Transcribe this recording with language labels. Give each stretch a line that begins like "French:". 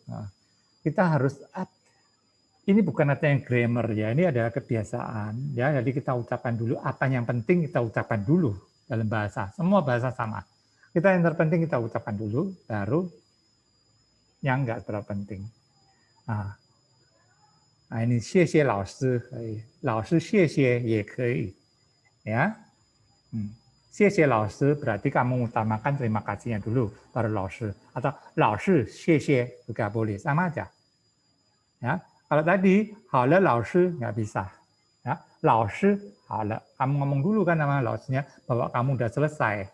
Indonesian: Nah, kita harus ini bukan artinya grammar ya, ini adalah kebiasaan ya. Jadi kita ucapkan dulu apa yang penting kita ucapkan dulu dalam bahasa. Semua bahasa sama. Kita yang terpenting kita ucapkan dulu, baru yang enggak terlalu penting. Nah, ini
Chinese: 谢谢老师可以，老师谢谢也可以，ya. 谢谢老师
Indonesian: berarti kamu utamakan terima kasihnya dulu, baru 老师 atau
Chinese: 老师谢谢
Indonesian: juga boleh, sama aja. Ya, kalau tadi
Chinese: 好了老师
Indonesian: nggak bisa. Ya,
Chinese: 老师好了,
Indonesian: kamu ngomong dulu kan sama 老师-nya bahwa kamu udah selesai.